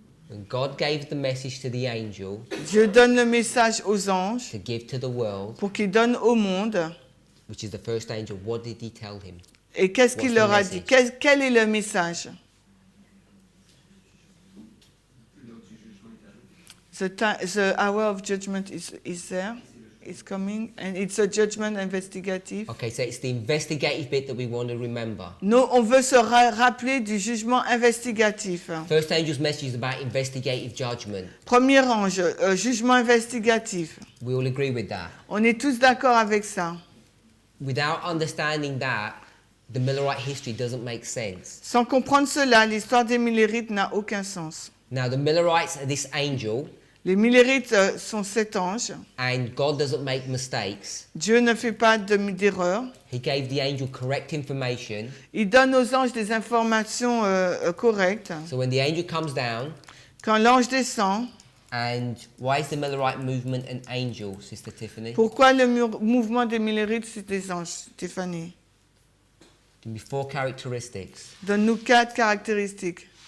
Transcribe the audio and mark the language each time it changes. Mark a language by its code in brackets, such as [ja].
[en] When God gave the message to the angel, [fr] Dieu donne le message aux anges [en] to give to the world, [fr] pour qu'ils donnent au monde. [en] which is the first angel, what did he tell him? [fr] Et qu'est-ce qu'il leur a dit? Quel est le message? [en] The hour of judgment is there. It's coming, and it's a judgment investigative. Okay, so it's the investigative bit that we want to remember. [fr] Nous, on veut se rappeler du jugement investigatif. [en] First angel's message is about investigative judgment. [fr] Premier ange, jugement investigatif. [en] We all agree with that. [fr] On est tous d'accord avec ça. [en] Without understanding that, the Millerite history doesn't make sense. [fr] Sans comprendre cela, l'histoire des Millérites n'a aucun sens. [en] Now, the Millerites are this angel. [fr] Les Millérites sont cet ange. [en] And God doesn't make mistakes. [fr] Dieu ne fait pas d'erreur. [en] He gave the angel correct information. [fr] Il donne aux anges des informations correctes. [en] So when the angel comes down, [fr] quand l'ange descend, [en] and why is the Millerite movement an angel, Sister Tiffany? [fr] Pourquoi le mouvement des Millérites c'est des anges, Stéphanie? [en] Give me 4 characteristics. [fr] Donne-nous 4 caractéristiques.